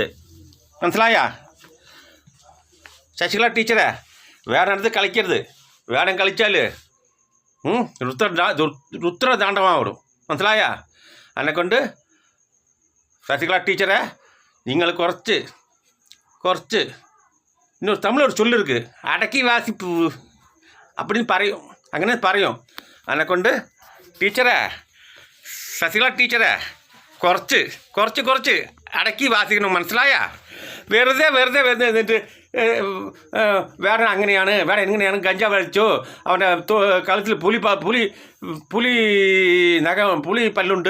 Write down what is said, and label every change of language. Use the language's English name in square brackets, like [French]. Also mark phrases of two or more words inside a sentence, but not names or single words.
[Malayalam] മനസ്സിലായാ ശശികല ടീച്ചറെ? വേണ്ടടുത്ത് കളിക്കരുത്. വേണം കളിച്ചാൽ രുദ്രതാണ്ഡവമാവിടും. മനസ്സിലായാ? അതിനെക്കൊണ്ട് ശശികല ടീച്ചറെ, നിങ്ങൾ കുറച്ച് [Tamil] இன்னொரு தமிழ் ஒரு சொல்லு இருக்குது, அடக்கி வாசிப்பு அப்படின்னு [Malayalam] പറയും. അങ്ങനെ പറയും. അതിനെക്കൊണ്ട് ടീച്ചറെ, ശശികല ടീച്ചറെ, കുറച്ച് അടക്കി വാസിക്കണം. മനസ്സിലായാ? വെറുതെ എന്നിട്ട് വേറെ അങ്ങനെയാണ് വേറെ എങ്ങനെയാണ് ഗഞ്ചാവ് വലിച്ചു, അവൻ്റെ കളത്തിൽ പുലി നഖം പുലി പല്ലുണ്ട്.